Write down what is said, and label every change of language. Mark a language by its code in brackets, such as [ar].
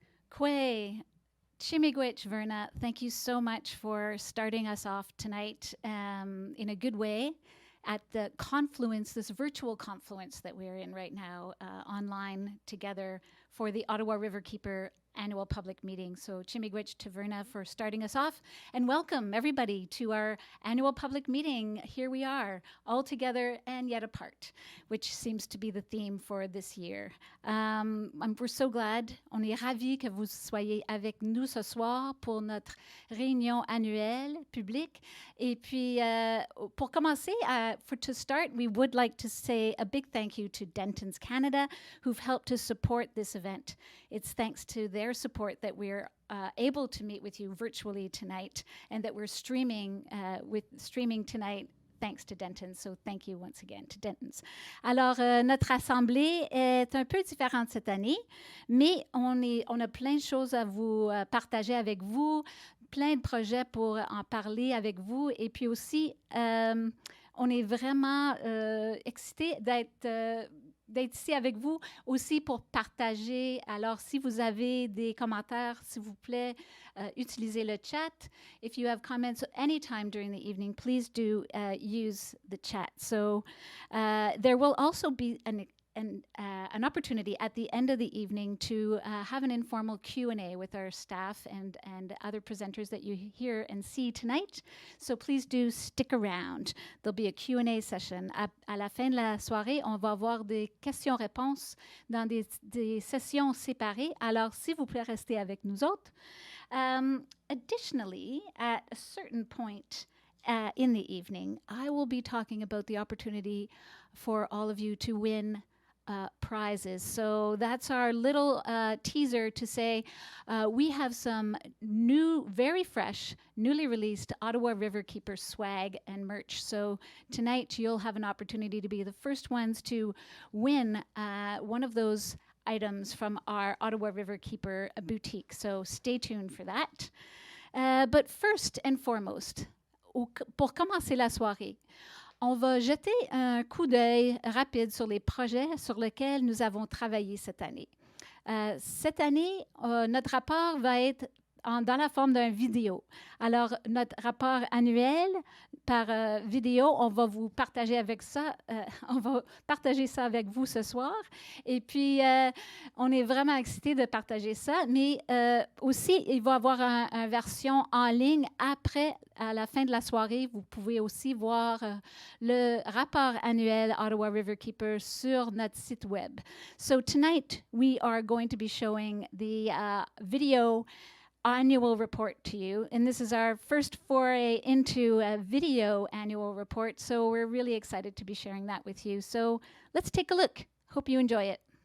[en] Kwe, Chimigwich, Verna, thank you so much for starting us off tonight in a good way at the confluence, this virtual confluence that we're in right now, online together for the Ottawa Riverkeeper annual public meeting. So Chimigwich to Verna for starting us off, and welcome everybody to our annual public meeting. Here we are, all together and yet apart, which seems to be the theme for this year. We're so glad, [fr] on est ravis que vous soyez avec nous ce soir pour notre réunion annuelle publique. Et puis, pour commencer, [en] to start, we would like to say a big thank you to Dentons Canada, who've helped to support this event. It's thanks to their support that we're able to meet with you virtually tonight, and that we're streaming tonight thanks to Dentons. So thank you once again to Dentons. [fr] Alors, notre assemblée est un peu différente cette année, mais on a plein de choses à vous partager avec vous, plein de projets pour en parler avec vous, et puis aussi, on est vraiment excités d'être ici avec vous aussi pour partager. Alors, si vous avez des commentaires, s'il vous plaît, utilisez le chat. [en] If you have comments anytime during the evening, please do use the chat. So there will also be an opportunity at the end of the evening to have an informal Q&A with our staff and other presenters that you hear and see tonight. So please do stick around. There'll be a Q&A session. [fr] À la fin de la soirée, on va avoir des questions-réponses dans des sessions séparées. Alors, s'il vous plaît, restez avec nous autres. [en] Additionally, at a certain point in the evening, I will be talking about the opportunity for all of you to win prizes. So that's our little teaser to say we have some new, very fresh, newly released Ottawa Riverkeeper swag and merch. So tonight you'll have an opportunity to be the first ones to win one of those items from our Ottawa Riverkeeper boutique. So stay tuned for that. But first and foremost, [fr] pour commencer la soirée, on va jeter un coup d'œil rapide sur les projets sur lesquels nous avons travaillé cette année. Cette année, notre rapport va être dans la forme d'un vidéo. Alors, notre rapport annuel par vidéo, on va vous partager avec ça. On va partager ça avec vous ce soir. Et puis, on est vraiment excités de partager ça. Mais aussi, il va y avoir une version en ligne après, à la fin de la soirée. Vous pouvez aussi voir le rapport annuel Ottawa Riverkeeper sur notre site web. [en] So tonight, we are going to be showing the video annual report to you, and this is our first foray into a video annual report, so we're really excited to be sharing that with you. So let's take a look. Hope you enjoy it.